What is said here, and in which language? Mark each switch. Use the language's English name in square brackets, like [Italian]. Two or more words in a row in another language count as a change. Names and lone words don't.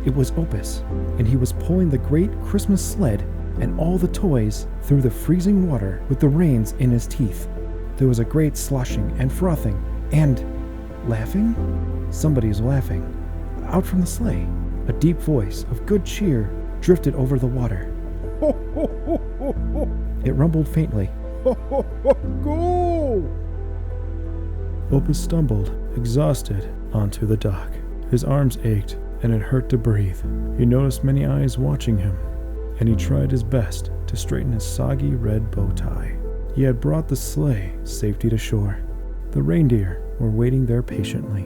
[English] It was Opus, and he was pulling the great Christmas sled and all the toys through the freezing water with the reins in his teeth. There was a great sloshing and frothing and laughing? Somebody's laughing. Out from the sleigh, a deep voice of good cheer drifted over the water. Ho, ho, ho, ho, ho. It rumbled faintly. Ho, ho, ho, go! Opus stumbled, exhausted, onto the dock. His arms ached, and it hurt to breathe. He noticed many eyes watching him, and he tried his best to straighten his soggy red bow tie. He had brought the sleigh safely to shore. The reindeer were waiting there patiently.